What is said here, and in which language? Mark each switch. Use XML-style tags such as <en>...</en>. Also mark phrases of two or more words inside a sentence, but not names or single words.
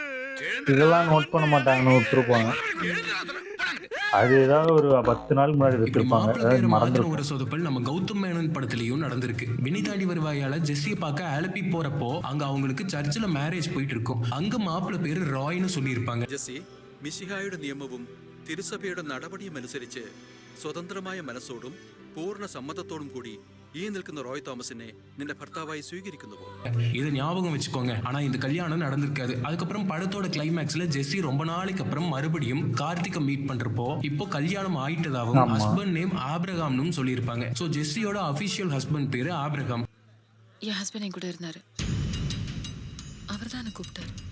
<ta>இதெல்லாம் நோட் பண்ண மாட்டாங்கன்னு விட்டுருப்பாங்க. அது ஏதாவது ஒரு 10 நாளுக்கு முன்னாடி இப்படி எடுத்திருப்பாங்க, மாப்பிள்ளை அதாவது பேரை மாத்தின மறந்துருக்கும். ஒரு சொதப்பல் நம்ம கௌதம் மேனன் படத்துலயும் நடந்திருக்கு. வினி தாண்டி வருவாயால ஜெஸ்ஸியை பார்க்க ஆலப்பி போறப்போ அங்க அவங்களுக்கு சர்ச்சில் மேரேஜ் போயிட்டு இருக்கும். அங்க மாப்பிள்ளை பேர் ராய்ன்னு சொல்லியிருப்பாங்க.</ta> <ml>ജെസ്സി, മിശിഹായുടെ നിയമവും തിരുസഭയുടെ നടപടിയും അനുസരിച്ച് സ്വതന്ത്രമായ മനസ്സോടും പൂർണ്ണ സമ്മതത്തോടും കൂടി ഈ നിൽക്കുന്ന റോയ് തോമസിനെ നിന്റെ ഭർത്താവായി സ്വീകരിക്കുന്നുവോ?</ml> <ta>இதை ஞாபகம் வச்சுக்கோங்க. ஆனா இந்த கல்யாணம் நடந்திருக்காது. அதுக்கப்புறம் படத்தோட கிளைமேக்ஸ்ல ஜெஸ்ஸி ரொம்ப நாளைக்கு அப்புறம் மறுபடியும் கார்த்திகை மீட் பண்றப்போ இப்போ கல்யாணம் ஆயிட்டதாகவும்</ta> <en>husband name</en> <ta>ஆப்ரகாம்னு சொல்லியிருப்பாங்க. ஸோ ஜெஸ்ஸியோட</ta> <en>official husband</en> <ta>பேரு ஆப்ரகாம். என் ஹஸ்பண்ட் என் கூட இருந்தாரு. அவர் தான் எனக்கு கூப்பிட்டாரு.</ta>